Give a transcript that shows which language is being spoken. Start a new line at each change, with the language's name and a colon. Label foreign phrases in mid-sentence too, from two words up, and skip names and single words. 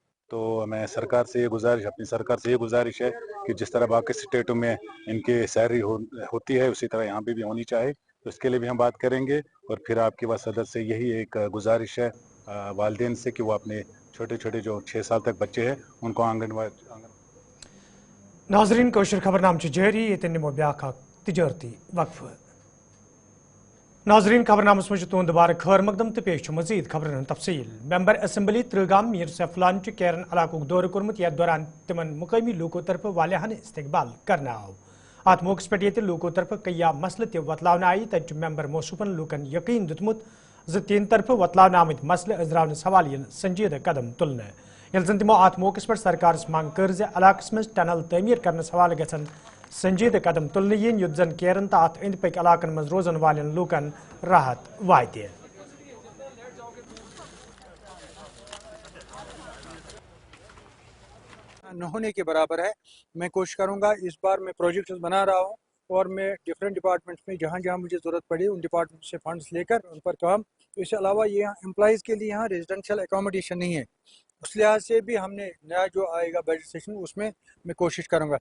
Hindi: तो मैं सरकार से ये गुजारिश अपनी सरकार से ये गुजारिश है कि जिस तरह बाकी स्टेटों में इनकी सैलरी होती है उसी तरह यहाँ पे भी होनी चाहिए। तो इसके लिए भी हम बात करेंगे। और फिर आपकी वसादत से यही एक गुजारिश है वालिदैन से कि वो अपने छोटे छोटे जो 6 साल तक बच्चे हैं उनको आंगनवाड़ी
Kashmiri: नाजरीन कोशर खबरनाम जारी ये नमो ब्या तजारती वक्फ। नाजरीन खबरनाम मज तुंद दोबारा खैर मकदम तो पेश मजीद खबरन तफसील। मेंबर असम्बली त्रिगाम मीर सैफुलान कैरन इलाकों दौर कोर्मुत यथ दौरान तिमन मुकामी लूकों तरफ वालियान इस्तकबाल करना आव। अत मौके पे ये लूकों तरफ कया मसले तह वतलावन आई, तत मेंबर मौसूफन लूकन यकीन दुतमुत ज तीन तरफ वतलावन आमद मसले अजरावनस हवाले यन संजीदा कदम तुलने। यल जन तमो अत मौके पर सरकार मांग कर इलाकस मज टनल तमीर करनस हवाले गसन संजीदा कदम तुलने यन युत जन कैरन तो अत अंद पक इलाकन मज रोजन वालन लूकन राहत वात।
Hindi: न होने के बराबर है। मैं कोशिश करूंगा, इस बार मैं प्रोजेक्ट्स बना रहा हूं और मैं
English: different departments
Hindi: में जहां जहां मुझे ज़रूरत पड़ी उन डिपार्टमेंट से फंड्स लेकर उन पर काम। तो इसके अलावा ये एम्प्लॉइज़ के लिए यहाँ
English: residential accommodation
Hindi: नहीं है, उस लिहाज से भी हमने नया जो आएगा
English: budget session
Hindi: उसमें मैं कोशिश करूँगा।